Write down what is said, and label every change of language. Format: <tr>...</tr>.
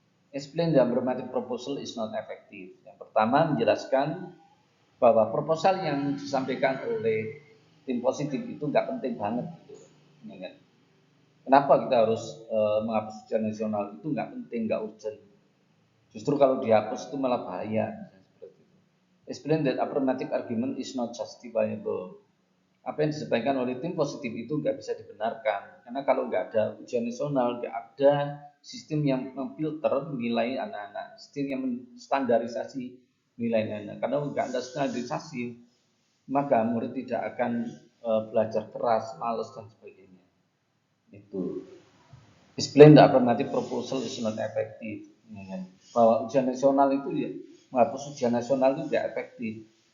<en>Explain the affirmative proposal is not effective.</en> <id>Yang pertama menjelaskan bahwa proposal yang disampaikan oleh tim positif itu nggak penting banget, gitu, ya kan? Kenapa kita harus menghapus ujian nasional? Itu nggak penting, nggak urgent. Justru kalau dihapus itu malah bahaya.</id> <en>Explain that affirmative argument is not justifiable.</en> <id>Apa yang disampaikan oleh tim positif itu nggak bisa dibenarkan, karena kalau nggak ada ujian nasional, nggak ada sistem yang memfilter nilai anak-anak, sistem yang menstandarisasi nilai anak. Karena nggak ada standarisasi, maka murid tidak akan belajar keras, malas dan sebagainya.</id> <en>Itu explain the alternative proposal is not effective.</en> <id>Bahwa ujian nasional itu ya, menghapus ujian nasional itu tidak efektif.</id>